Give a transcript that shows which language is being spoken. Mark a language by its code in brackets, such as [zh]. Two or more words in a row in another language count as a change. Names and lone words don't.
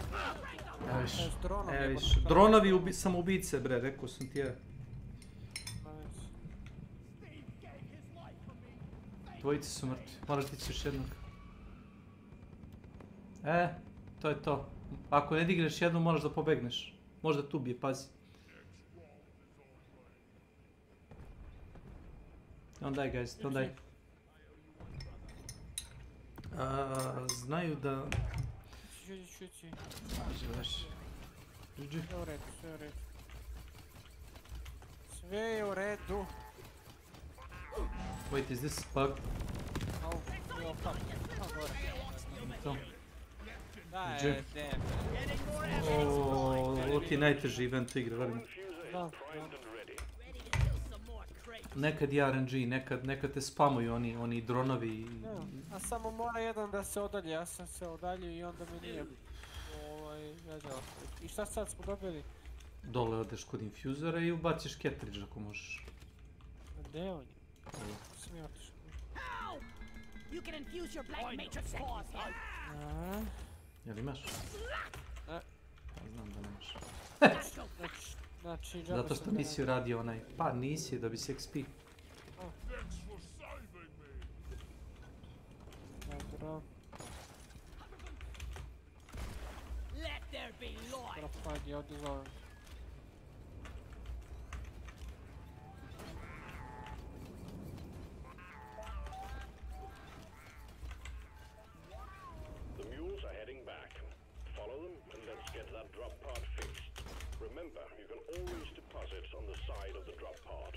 [sr] Evo viš, dronovi samoubice bre, rekao sam ti je. Dvojice su mrtvi, moraš dići još jednog. To je to. Ako ne digneš jednu, moraš da pobegneš. Možda tu bije, pazi. [en] Don't die guys, don't die. [sr] Znaju da... Čući. Važi. Sve u redu, sve u redu. Sve je u redu. [en] Wait, is this bug? [sr] Au, jo, fuck. To. Da, Gdje? damn. ti je najteži event u igri, verujem. Da. Nekad je RNG, nekad te spamuju oni dronovi. A samo mora jedan da se odalje, ja sam se odaljio i onda mi nije gađalo. I šta sad smo dobili? Dole odeš kod infuzora i ubaciš cartridge ako možeš. Gde on je? Sam ja otišao. [en] You can infuse your black matrix force. [sr] Jel imaš? Ne. Znam da nemaš. Znači, zato što nisi uradio onaj. Pa nisi, da bi se XP. Dobro. [en] Let there be light. [sr] Propad je odigao. [en] The mules are heading back. Follow them and let's get that drop pod fixed. Remember, you can always deposit on the side of the drop pod.